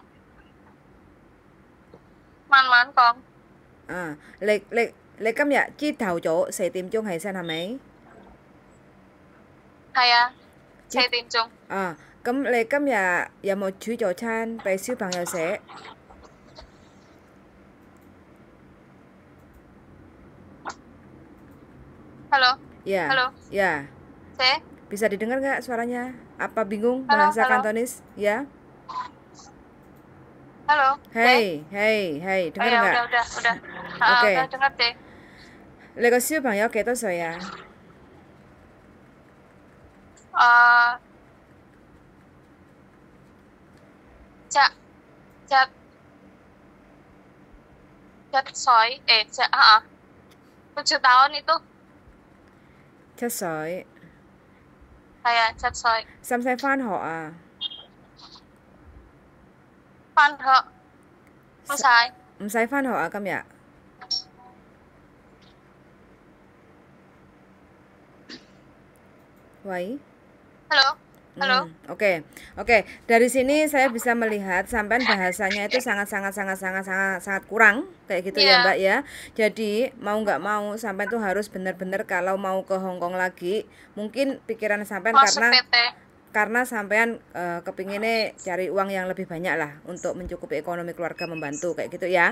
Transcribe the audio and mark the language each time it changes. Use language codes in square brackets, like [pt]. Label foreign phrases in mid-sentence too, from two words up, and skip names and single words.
[yue] 慢慢講。你今日朝頭早4點鐘起身係咪？係啊，4點鐘。咁你今日有冇煮早餐俾小朋友食 [id] ？Halo. Ya. Halo. Ya. Bisa didengar nggak suaranya? Apa bingung bahasa Kantonis? Ya. Halo. Hey, dengar nggak? Udah. Oke. Udah dengar deh. [yue] 你個小朋友幾多歲啊 [id] ？7 tahun itu. [yue] 7 歲。係啊，7歲。使唔使返學啊？返學唔使。唔使返學啊？今日？喂。 [id] Halo. Halo. Oke. Dari sini saya bisa melihat sampean bahasanya itu sangat kurang kayak gitu ya Mbak ya. Jadi mau nggak mau sampean tuh harus benar-benar kalau mau ke Hong Kong lagi, mungkin pikiran sampean karena sampean kepinginnya cari uang yang lebih banyak lah untuk mencukupi ekonomi keluarga, membantu kayak gitu ya.